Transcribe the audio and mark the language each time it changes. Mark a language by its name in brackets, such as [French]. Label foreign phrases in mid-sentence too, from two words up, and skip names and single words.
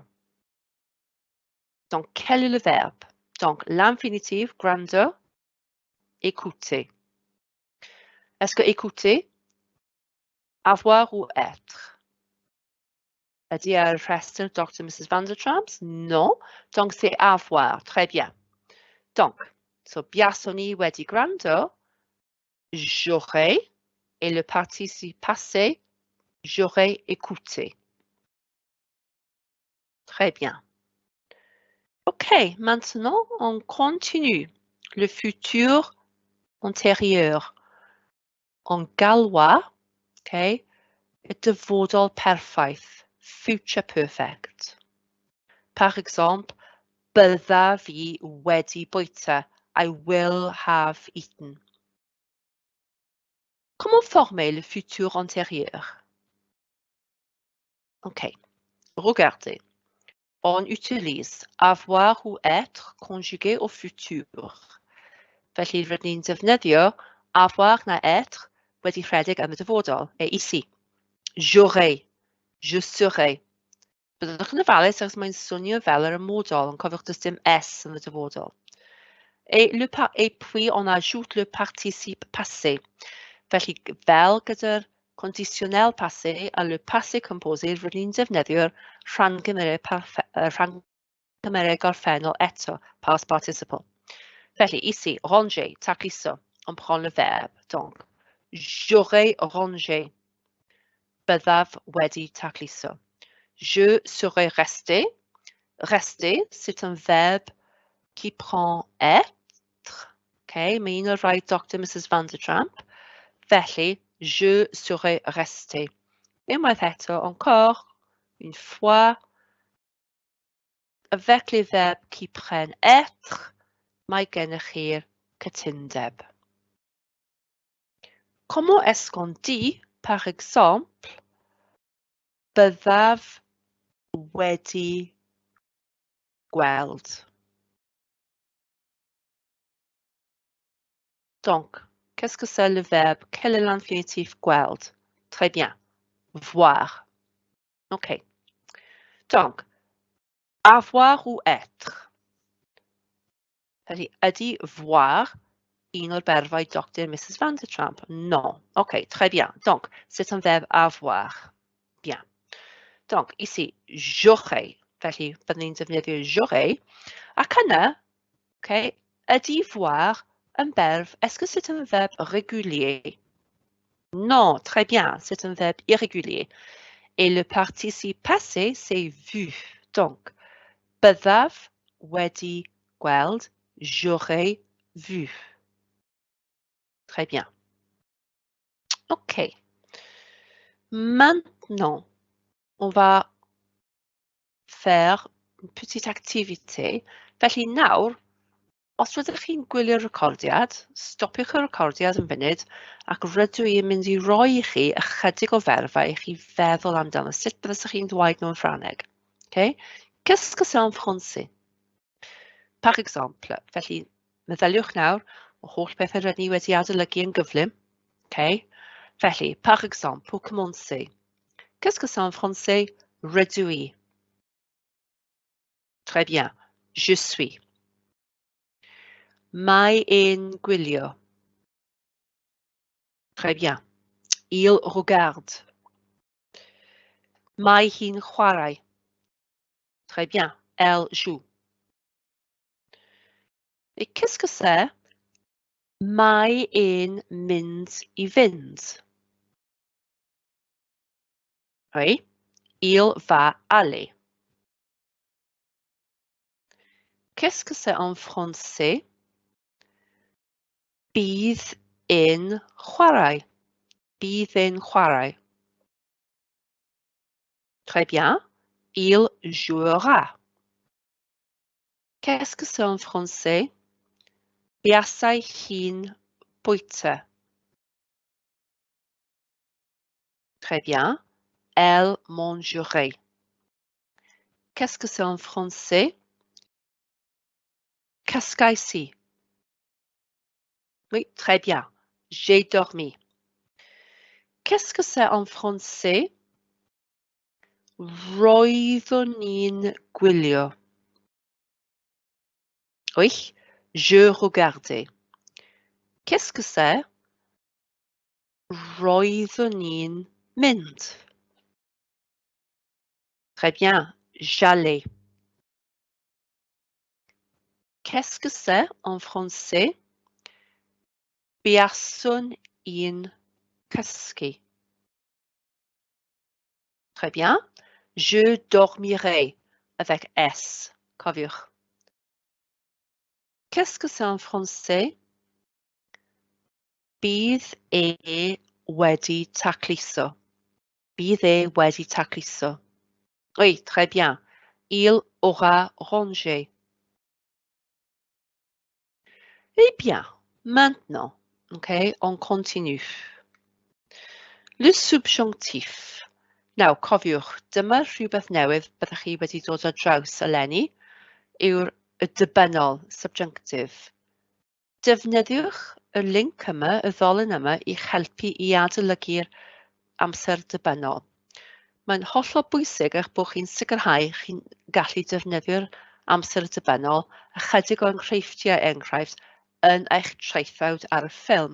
[French] Donc, quel est le verbe? Donc, l'infinitif gwrando, écouter. Est-ce que écouter, avoir ou être? [Welsh] Ydy ar y rhestr Dr. Mrs. [French] Van der Trams? Non. Donc, c'est avoir. Très bien. Donc, [Welsh] so buason ni wedi gwrando, [French] j'aurais, et le participe passé, j'aurais écouté. Très bien. OK, maintenant, on continue. Le futur antérieur. En gallois, [Welsh] OK, y dyfodol perffaith, [English] future perfect. [French] Par exemple, [Welsh] bydda fi wedi bwyta. [English] I will have eaten. [French] Comment former le futur antérieur? OK, regardez. on utilise avoir ou être conjugué au futur. [Welsh] Felly rydyn ni'n defnyddio avoir na être wedi rhedeg am y dyfodol, [French] ici. J'aurai, je serai. [Welsh] Byddwch yn ofalus os mae'n swnio fel yr ymodol, ond cofiwch does dim S yn y dyfodol. [French] Et puis on ajoute le participe passé. [Welsh] Felly fel gyda'r [French] conditionnel passé [Welsh] a [French] le passé composé [Welsh] rydyn ni'n defnyddio'r rhangymeriad gorffennol eto, [English] past participle. [French] Felly ici, ranger, tacliso, on prend le verbe. Donc, j'aurai rangé. [Welsh] Byddaf wedi tacliso. [French] Je serai resté. Rester, c'est un verbe qui prend être. [Welsh] Okay, mae un o'r rhai Dr. Mrs. Van der Tramp. Felly, [French] je serai resté. [Welsh] Unwaith eto, [French] encore, une fois, avec les verbes qui prennent être, [Welsh] mae gennych chi'r cytundeb. [French] Comment est-ce qu'on dit, par exemple, [Welsh] byddaf wedi gweld? [French] Donc, qu'est-ce que c'est le verbe? Quel est l'infinitif gweld? Très bien. Voir. OK. Donc, avoir ou être. [Welsh] Felly, ydy voir un o'r berfau Dr. Mrs. Van der Tramp? [French] Non. OK, très bien. Donc, c'est un verbe avoir. Bien. Donc, ici, j'aurai. [Welsh] Felly, byddwn ni'n defnyddio j'aurai. Ac yna, OK, ydy [French] voir un verbe. Est-ce que c'est un verbe régulier? Non, très bien. C'est un verbe irrégulier. Et le participe passé, c'est vu. Donc, [Welsh] byddaf wedi gweld, [French] j'aurais vu. Très bien. OK. Maintenant, on va faire une petite activité. [Welsh] Felly nawr, os rydych chi'n gwylio'r recordiad, stopiwch y recordiad yn funud ac rydw i'n mynd i roi i chi ychydig o ferfau i chi feddwl amdano sut byddwch chi'n dweud nhw'n Ffrangeg. Okay? [French] Qu'est-ce que c'est en français? Par exemple, [Welsh] felly meddyliwch nawr o holl bethau rydyn ni wedi adolygu yn gyflym. Okay? Felly, [French] par exemple, pour commencer, qu'est-ce que c'est en français? [Welsh] Rydw i. [French] Très bien. Je suis. [Welsh] Mae e'n gwylio. [French] Très bien. Il regarde. [Welsh] Mae hi'n chwarae. [French] Très bien. Elle joue. Et qu'est-ce que c'est? [Welsh] Mae e'n mynd i fynd. [French] Oui. Il va aller. Qu'est-ce que c'est en français? [Welsh] Bydd e'n chwarae. Bydd e'n chwarae. [French] Très bien. Il jouera. Qu'est-ce que c'est en français? [Welsh] Buasai hi'n bwyta. [French] Très bien. Elle mangerait. Qu'est-ce que c'est en français? [Welsh] Cascais i. [French] Oui, très bien. J'ai dormi. Qu'est-ce que c'est en français? [Welsh] Roeddwn i'n gwylio. [French] Oui, je regardais. Qu'est-ce que c'est? [Welsh] Roeddwn i'n mynd. [French] Très bien. J'allais. Qu'est-ce que c'est en français? [Welsh] Buaswn i'n cysgu. [French] Très bien. Je dormirai avec S. Cofiwch. Qu'est-ce que c'est en français? [Welsh] Bydd e wedi tacluso. Bydd e wedi tacluso. [French] Oui, très bien. Il aura rangé. Eh bien, maintenant, OK, on continue. Le subjonctif. [Welsh] Nawr, cofiwch, dyma rhywbeth newydd byddwch chi wedi dod ar draws eleni yw'r dibynnol, subjunctive. Defnyddiwch y linc yma, y ddolyn yma, i'ch helpu i adolygu'r amser dibynnol. Mae'n hollol bwysig eich bod chi'n sicrhau chi'n gallu defnyddio'r amser dibynnol ychydig o enghreifftiau enghraifft yn eich traethawd ar y ffilm.